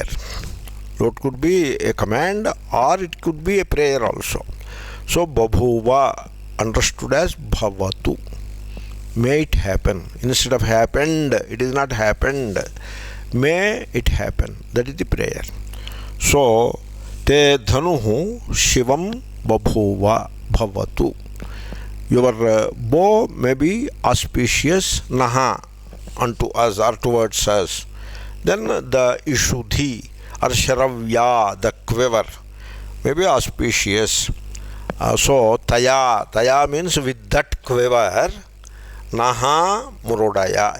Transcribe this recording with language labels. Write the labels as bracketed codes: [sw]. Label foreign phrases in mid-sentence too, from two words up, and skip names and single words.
[en] Lot could be a command, or it could be a prayer also. So babhuva understood as bhavatu. May it happen. Instead of happened, it is not happened. May it happen. That is the prayer. So, [sa] ते धनुः शिवं बभूव भवतु. [en] Your bow may be auspicious, naha, unto us or towards us. Then the ishuddhi or sharavya, the quiver, may be auspicious. So, taya means with that quiver, [sa] नः मृडय.